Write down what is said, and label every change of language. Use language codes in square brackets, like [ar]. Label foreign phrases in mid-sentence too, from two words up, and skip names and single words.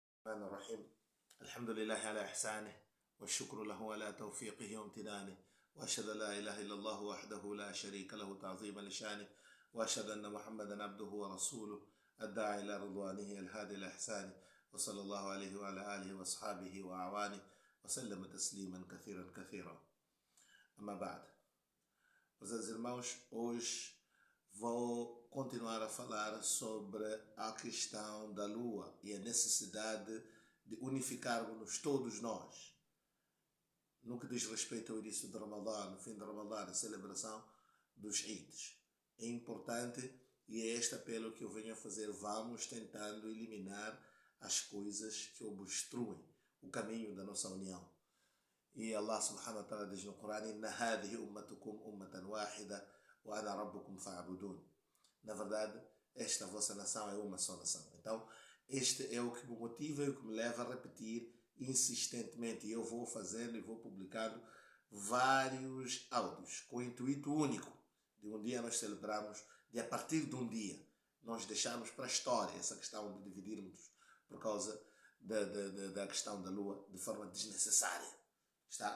[ar] الرحمن الرحيم الحمد لله على إحسانه والشكر له على توفيقه وامتنانه وأشهد أن لا إله إلا الله وحده لا شريك له تعظيما لشانه وأشهد أن محمدا عبده ورسوله الداعي إلى رضوانه الهادي إلى إحسانه وصلى الله عليه وعلى آله وأصحابه وأعوانه وسلم تسليما كثيرا كثيرا. أما بعد, [pt] meus irmãos, hoje vou continuar a falar sobre a questão da lua e a necessidade de unificarmos todos nós no que diz respeito ao início de Ramadã, no fim de Ramadã, a celebração dos Eids. É importante e é este apelo que eu venho a fazer. Vamos tentando eliminar as coisas que obstruem o caminho da nossa união. E [ar] الله سبحانه وتعالى [pt] diz no Corão: [ar] إن هذه أمتكم أمة واحدة وأنا ربكم فاعبدون. [pt] Na verdade, esta vossa nação é uma só nação. Então, este é o que me motiva e o que me leva a repetir insistentemente. E eu vou fazendo e vou publicando vários áudios com o intuito único de um dia nós celebrarmos, de a partir de um dia nós deixarmos para a história essa questão de dividirmos por causa da questão da lua de forma desnecessária, está?